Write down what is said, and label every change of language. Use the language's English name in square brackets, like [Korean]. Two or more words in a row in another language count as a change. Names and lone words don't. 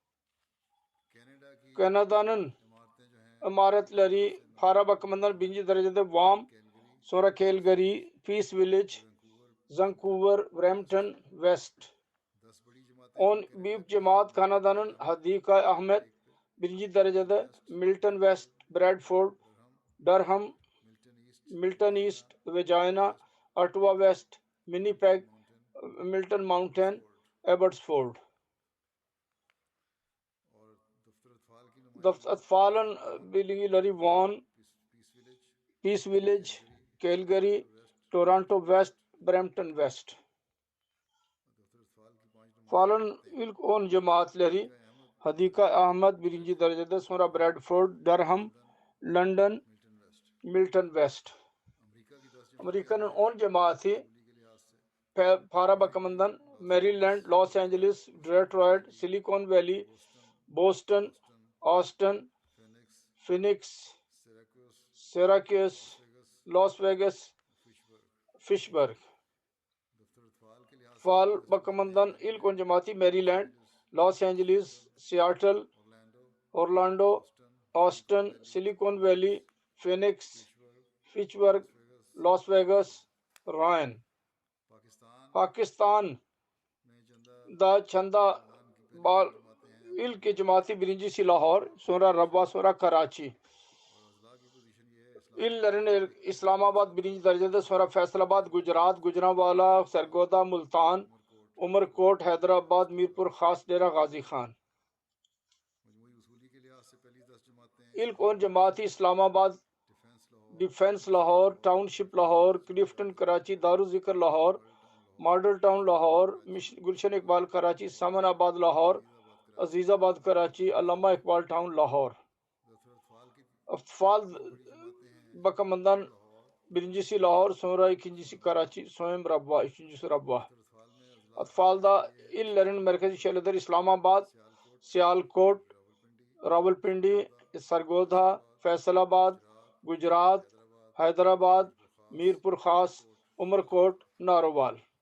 [Turkish] Kanada'nın imaretleri para bakımından birinci derecede Guam, sonra Calgary, Peace Village, Vancouver, Brampton, West. 10 büyük cemaat Kanada'nın Hadika Ahmet birinci derecede, Milton West, Bradford, Durham, Milton East, Regina, Ottawa West, Winnipeg, Milton Mountain, Abbotsford. Atfal'ın bilgileri Vaughan, Peace Village, Calgary, Toronto West, Brampton West. Atfal'ın ilk 10 cemaatleri Hadika Ahmet birinci derecede, sonra Bradford, Durham, London, Milton West. Amerika'nın 10 cemaati para bakımından Maryland, Los Angeles, Detroit, Silicon Valley, Boston, Austin, Phoenix, Syracuse, Las Vegas, Fitchburg. Atfal bakımından ilk 10 cemaati Maryland, Los Angeles, Seattle, Orlando, Austin, Silicon Valley, Phoenix, Fitchburg, Las Vegas, Ryan. Pakistan'da Chanda Bal ilk cemaati birincisi Lahore, sonra Rabwa, sonra Karachi. İllerin İslamabad birinci derecede, sonra Faisalabad, Gujarat, Gujranwala, Sargodha, Multan, Umarkot, Hyderabad, Mirpur Khas, Dera Ghazi Khan. İlk 10 cemaati İslamabad, Defense Lahore, Township Lahore, Clifton Karachi, Darul Zikr Lahore, Model Town Lahore, Gulshan Iqbal Karachi, Samanabad Lahore, Azizabad Karachi, Allama Iqbal Town Lahore. Atfal bakımından birincisi Lahore, sonra ikincisi Karachi, sonra Rabwa, üçüncüsü Rabwa. Atfal'da illerin merkezi şehirleri İslamabad, Sialkot, Rawalpindi, Sargodha, Faisalabad, Gujarat, Hyderabad, Mirpur Khas, Umarkot, Narowal.